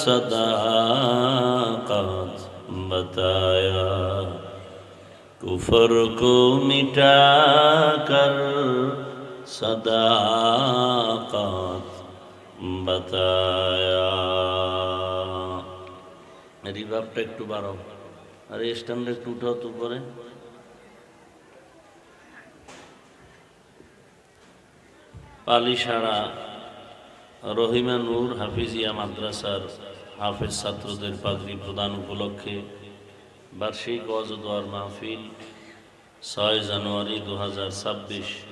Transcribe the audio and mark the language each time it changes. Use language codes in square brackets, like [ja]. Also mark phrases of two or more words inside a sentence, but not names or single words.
[ur] صداقت بتایا، کفر کو مٹا کر صداقت بتایا. [bn] میری বাপটা একটু বাড়াও, আরে স্ট্যান্ড একটু উঠাও তো পরে. পালিশাড়া রহিমা নূর হাফিজিয়া মাদ্রাসার হাফেজ ছাত্রদের পাগড়ি প্রদান উপলক্ষে বার্ষিক ওয়াজ ও দোয়ার মাহফিল ৬ জানুয়ারি ২০২৬।